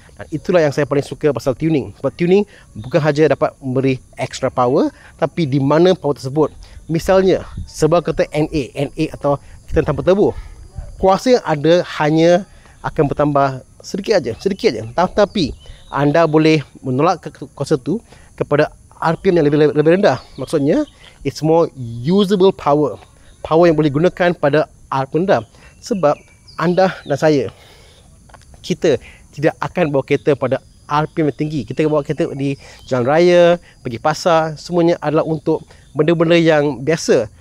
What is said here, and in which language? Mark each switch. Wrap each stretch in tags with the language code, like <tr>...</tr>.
<ms>Dan itulah yang saya paling suka pasal tuning. Sebab tuning bukan saja dapat memberi</ms> <en>extra power,</en> <ms>tapi di mana power tersebut. Misalnya sebuah kereta NA atau kereta tanpa turbo, kuasa yang ada hanya akan bertambah sedikit aja. Tapi anda boleh menolak kuasa tu kepada RPM yang lebih rendah. Maksudnya,</ms> <en>it's more usable power.</en> <ms>Power yang boleh gunakan pada RPM rendah. Sebab anda dan saya, kita tidak akan bawa kereta pada RPM yang tinggi. Kita bawa kereta di jalan raya, pergi pasar, semuanya adalah untuk benda-benda yang biasa.</ms>